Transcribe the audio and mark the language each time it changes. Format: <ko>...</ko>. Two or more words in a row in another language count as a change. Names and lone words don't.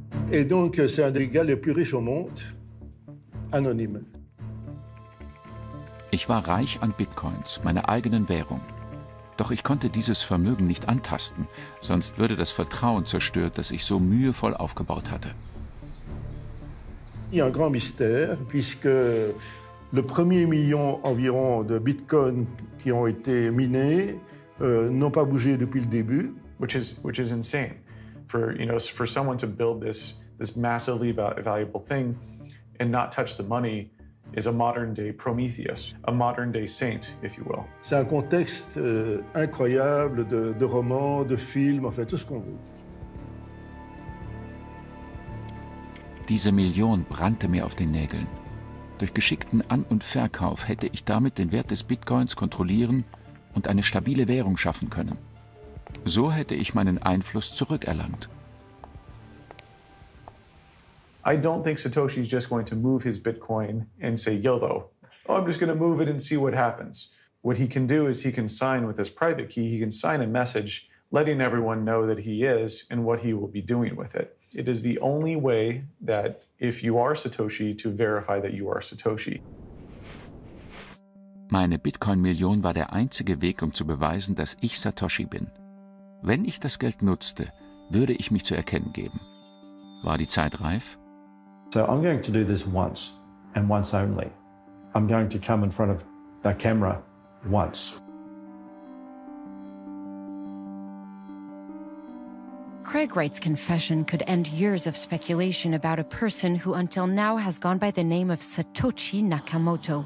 <fr>Et donc, c'est un des gars les plus riches au monde, anonyme.</fr> <de>Ich war reich an Bitcoins, meiner eigenen Währung. Doch ich konnte dieses Vermögen nicht antasten, sonst würde das Vertrauen zerstört, das ich so mühevoll aufgebaut hatte.</de> <fr>Il y a un grand mystère, puisque le premier million environ de bitcoins qui ont été minés n'ont pas bougé depuis le début.</fr> <en>Which is insane. For someone to build this massively valuable thing and not touch the money is a modern-day Prometheus, a modern-day saint, if you will.</en> <fr>C'est un contexte incroyable de romans, de films, en fait, tout ce qu'on veut.</fr> <de>Diese Million brannte mir auf den Nägeln. Durch geschickten An- und Verkauf hätte ich damit den Wert des Bitcoins kontrollieren und eine stabile Währung schaffen können. So hätte ich meinen Einfluss zurückerlangt.</de> <en>I don't think Satoshi's just going to move his Bitcoin and say YOLO. Oh, I'm just going to move it and see what happens. What he can do is he can sign with his private key, he can sign a message letting everyone know that he is and what he will be doing with it. It is the only way that if you are Satoshi, to verify that you are Satoshi.</en> <de>Meine Bitcoin-Million war der einzige Weg, um zu beweisen, dass ich Satoshi bin. Wenn ich das Geld nutzte, würde ich mich zu erkennen geben. War die Zeit reif?</de> <en>So I'm going to do this once and once only. I'm going to come in front of the camera once. Craig Wright's confession could end years of speculation about a person who until now has gone by the name of Satoshi Nakamoto.</en>